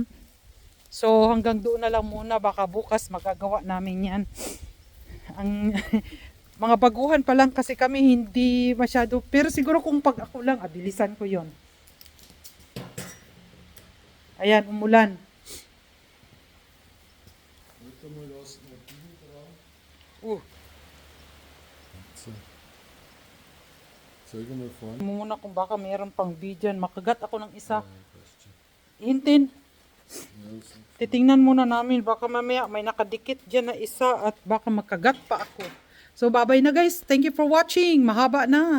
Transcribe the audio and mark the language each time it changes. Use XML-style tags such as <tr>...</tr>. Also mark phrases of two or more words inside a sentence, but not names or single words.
<tl>So hanggang doon na lang muna. Baka bukas magagawa namin yan. Ang mga baguhan pa lang kasi kami hindi masyado. Pero siguro kung pag ako lang, bilisan ko yon. Ayan, umulan.</tl> <de>Soll ich mal fahren?</de> <tl>Muna kung baka mayroon pang bee dyan. Makagat ako ng isa. Hintin. Titingnan muna namin. Baka mamaya may nakadikit dyan na isa at baka makagat pa ako. So, bye-bye na guys.</tl> <en>Thank you for watching.</en> <tl>Mahaba na.</tl>